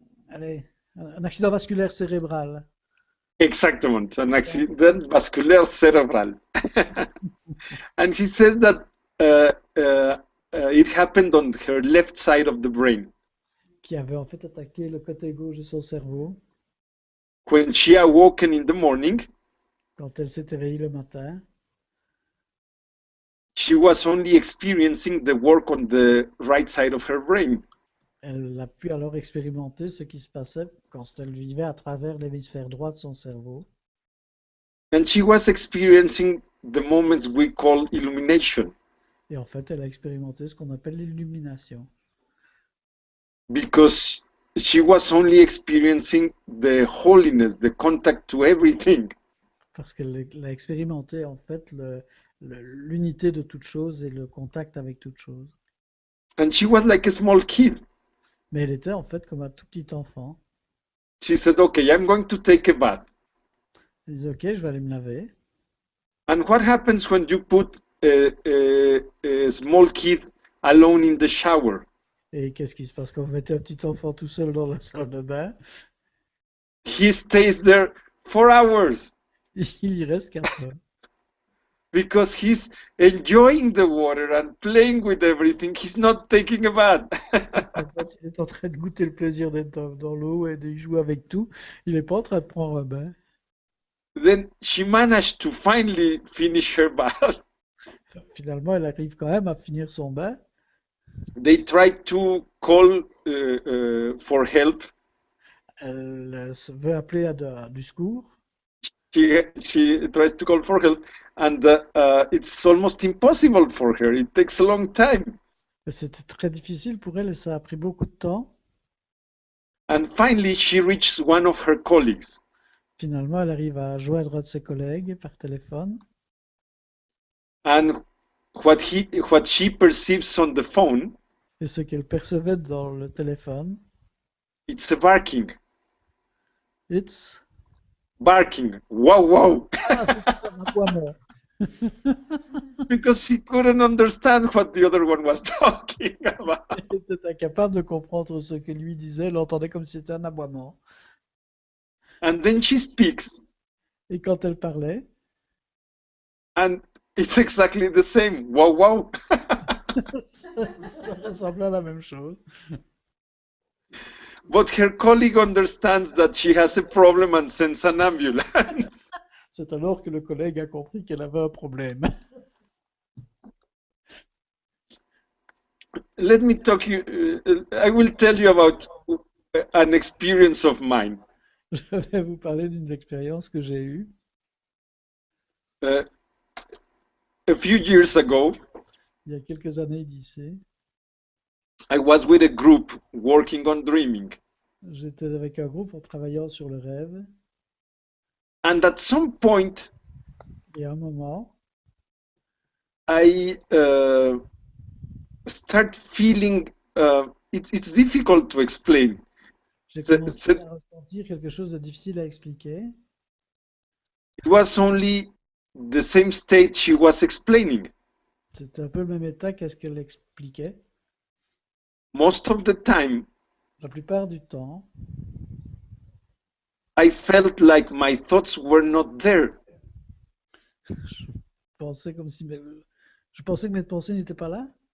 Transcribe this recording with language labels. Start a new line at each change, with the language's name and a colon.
French: Allez, un accident vasculaire cérébral. exactement, un accident vasculaire cérébral.
English: And he says that it happened on her left side of the brain.
French: Qui avait en fait attaqué le côté gauche de son cerveau.
English: When she awoken in the morning,
French: Quand elle s'est éveillée le matin,
English: she was only experiencing the work on the right side of her brain.
French: elle a pu alors expérimenter ce qui se passait quand elle vivait à travers l'hémisphère droit de son cerveau.
English: And she was experiencing the moments we call illumination,
French: Et en fait, elle a expérimenté ce qu'on appelle l'illumination.
English: because she was only experiencing the holiness, the contact to everything.
French: Parce qu'elle a expérimenté en fait l'unité de toute chose et le contact avec toute chose.
English: And she was like a small kid.
French: Mais elle était en fait comme un tout petit enfant.
English: She said, okay, I'm going to take a bath.
French: Elle disait, ok, je vais aller me laver.
English: And what happens when you put a small kid alone in the shower?
French: Et qu'est-ce qui se passe quand vous mettez un petit enfant tout seul dans la salle de bain?
English: He stays there for hours.
French: Il y reste 4 heures.
English: because he's enjoying the water and playing with everything. He's not taking a bath.
French: En fait, il est en train de goûter le plaisir d'être dans l'eau et de jouer avec tout. Il n'est pas en train de prendre un bain.
English: Then she managed to finally finish her bath.
French: Finalement, elle arrive quand même à finir son bain.
English: They tried to call for help.
French: Elle veut appeler du secours.
English: She tries to call for help, and it's almost impossible for her. It takes a long time.
French: C'était très difficile pour elle et ça a pris beaucoup de temps.
English: And finally, she reached one of her colleagues.
French: Finalement, elle arrive à joindre un de ses collègues par téléphone.
English: And what she perceives on the phone,
French: Et ce qu'elle percevait dans le téléphone,
English: it's a barking. it's... Barking. Wow, wow.
French: Ah, c'est un aboiement.
English: Because he couldn't understand what the other one was talking about.
French: Elle était incapable de comprendre ce que lui disait. Elle l'entendait comme si c'était un aboiement.
English: And then she speaks,
French: Et quand elle parlait,
English: and it's exactly the same. Wow, wow.
French: ça ressemblait à la même chose.
English: But her colleague understands that she has a problem and sends an ambulance.
French: C'est alors que le collègue a compris qu'elle avait un problème.
English: Let me talk you. I will tell you about an experience of mine.
French: Je vais vous parler d'une expérience que j'ai eue.
English: A few years ago,
French: Il y a quelques années d'ici.
English: I was with a group working on dreaming.
French: J'étais avec un groupe en travaillant sur le rêve.
English: And at some point,
French: Et à un moment,
English: I start feeling, it's difficult to explain.
French: j'ai C'est- commencé c'est- à ressentir quelque chose de difficile à expliquer.
English: It was only the same state she was explaining.
French: C'était un peu le même état qu'est-ce qu'elle expliquait.
English: Most of the time,
French: La plupart du temps,
English: I felt like my thoughts were not there.
French: je pensais comme si je pensais que mes pensées n'étaient pas là.